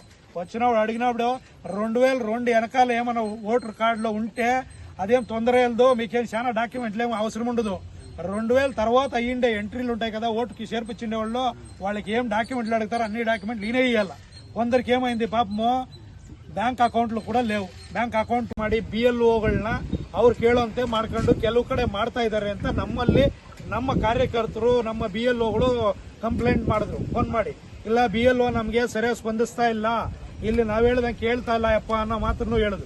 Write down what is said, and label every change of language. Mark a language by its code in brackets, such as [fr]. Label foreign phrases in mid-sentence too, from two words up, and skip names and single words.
[te] వచ్చినప్పుడు అడిగినప్పుడు 2002 వెనకాల ఏమైనా ఓటర్ కార్డులో ఉంటే అదేం తొందర వెళ్దు, మీకేం చాలా డాక్యుమెంట్లు ఏమో అవసరం ఉండదు. 2000 తర్వాత అయ్యిండే ఎంట్రీలు ఉంటాయి కదా ఓటుకి చేర్పించిండే వాళ్ళు, వాళ్ళకి ఏం డాక్యుమెంట్లు అడుగుతారో అన్ని డాక్యుమెంట్లు ఈయనే ఇవ్వాలి. కొందరికి ఏమైంది పాపమో బ్యాంక్ అకౌంట్లు కూడ లేవు. [kn] ಬ್ಯಾಂಕ್ ಅಕೌಂಟ್ ಮಾಡಿ BLOಗಳನ್ನ ಅವ್ರು ಕೇಳೋಂತೆ ಮಾಡ್ಕೊಂಡು ಕೆಲವು ಕಡೆ ಮಾಡ್ತಾ ಇದ್ದಾರೆ ಅಂತ ನಮ್ಮಲ್ಲಿ ನಮ್ಮ ಕಾರ್ಯಕರ್ತರು ನಮ್ಮ BLOಗಳು ಕಂಪ್ಲೇಂಟ್ ಮಾಡಿದ್ರು ಫೋನ್ ಮಾಡಿ. ಇಲ್ಲ BLO ನಮಗೆ ಸರಿಯಾಗಿ ಸ್ಪಂದಿಸ್ತಾ ಇಲ್ಲ, ಇಲ್ಲಿ ನಾವ್ ಹೇಳ್ದಂಗೆ ಕೇಳ್ತಾ ಇಲ್ಲ ಯಪ್ಪ ಅನ್ನೋ ಮಾತನ್ನು ಹೇಳಿದ್ರು.